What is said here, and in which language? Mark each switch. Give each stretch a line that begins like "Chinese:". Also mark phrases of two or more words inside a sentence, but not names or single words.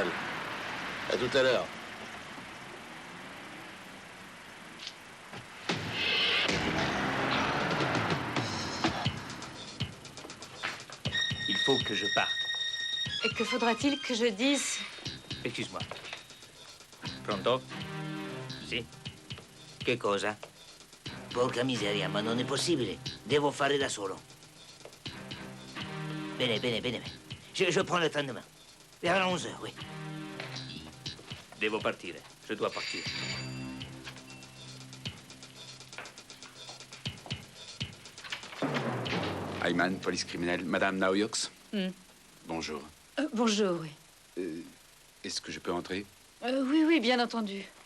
French: À tout à l'heure. Il faut que je parte. Et que faudra-t-il que je dise? Excuse-moi.
Italian: Pronto? Si? Che cosa? Porca miseria, ma non è possibile. Devo fare da solo. Bene, bene, bene.
French: Je prends le train demain. Vers 11h, oui.
Italian: Devo partire.
French: Je dois partir. Ayman, police criminelle. Madame Naoyox. Bonjour. Bonjour, oui. Est-ce que je peux entrer? Oui, oui, bien entendu.